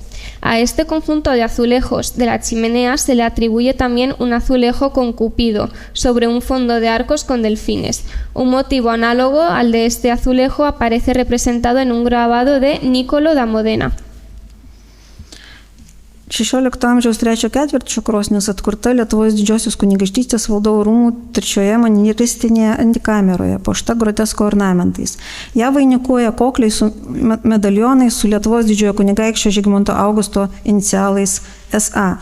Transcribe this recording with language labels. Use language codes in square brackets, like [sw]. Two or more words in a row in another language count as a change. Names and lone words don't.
[es] A este conjunto de azulejos de la chimenea se le atribuye también un azulejo con Cupido sobre un fondo de arcos con delfines. Un motivo análogo al de este azulejo aparece representado en un grabado de Nicolo da Modena. [lt] 16 amžiaus 3 ketvirčio krosnis atkurta Lietuvos didžiosios kunigaikštystės valdovų rūmų 3 manieristinėje antikameroje, puošta grotesko ornamentais. Ja vainikuoja kokliai su medalionais su Lietuvos didžiojo kunigaikščio Žygimanto Augusto inicialais SA.